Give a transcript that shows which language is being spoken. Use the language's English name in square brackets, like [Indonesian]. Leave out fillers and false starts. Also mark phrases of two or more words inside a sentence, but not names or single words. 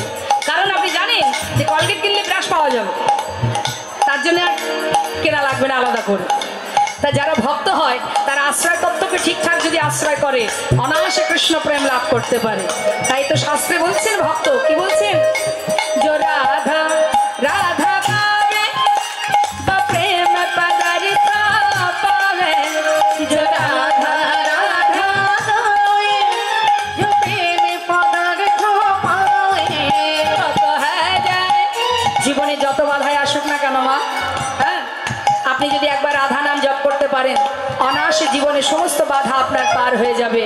[Bangla] কারণ আপনি জানেন যে কলগেট কিনলে ব্রাশ পাওয়া যাবে, তার জন্য আর কেনা লাগবে না আলাদা করে। তা যারা ভক্ত হয় তারা আশ্রয় তত্ত্বকে ঠিকঠাক যদি আশ্রয় করে অনায়াসে কৃষ্ণ প্রেম লাভ করতে পারে। তাই তো শাস্ত্রে বলছেন, ভক্ত কি বলছেন? [Hindi] जो राधा राधा पावे वो प्रेम पदार्थ पावे, जो राधा राधा पावे जो प्रेम पदार्थ पावे। तो है जाए [Bangla] জীবনে যত বাধাই আসুক না কেন মা, হ্যাঁ, আপনি যদি একবার রাধা নাম জপ করতে পারেন অনায়াসে জীবনে সমস্ত বাধা আপনার পার হয়ে যাবে।